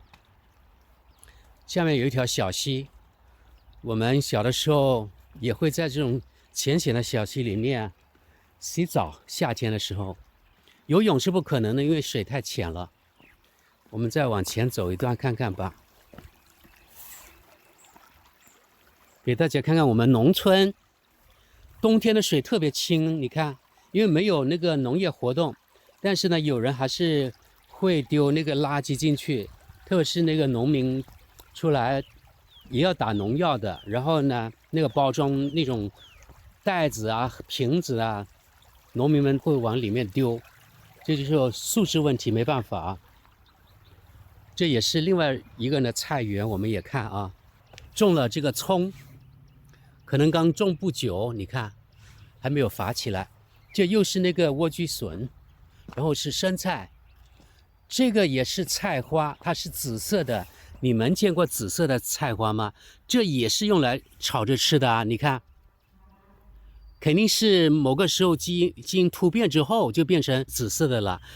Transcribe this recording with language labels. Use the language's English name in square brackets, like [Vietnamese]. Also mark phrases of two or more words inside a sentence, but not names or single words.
[Chinese] 下面有一條小溪，我們小的時候也會在這種淺淺的小溪裡面洗澡。夏天的時候，游泳是不可能的，因為水太淺了。我們再往前走一段看看吧，給大家看看我們農村。冬天的水特別清，你看，因為沒有那個農業活動，但是呢，有人還是會丟那個垃圾進去，特別是那個農民出來也要打農藥的，然後呢，那個包裝那種袋子啊、瓶子啊，農民們會往裡面丟，這就是素質問題，沒辦法。這也是另外一個呢菜園，我們也看啊，種了這個蔥。可能剛種不久，你看還沒有發起來。這又是那個萵苣筍，然後是生菜，這個也是菜花，它是紫色的。你們見過紫色的菜花嗎？這也是用來炒着吃的啊！你看，肯定是某個時候基因突變之後就變成紫色的了。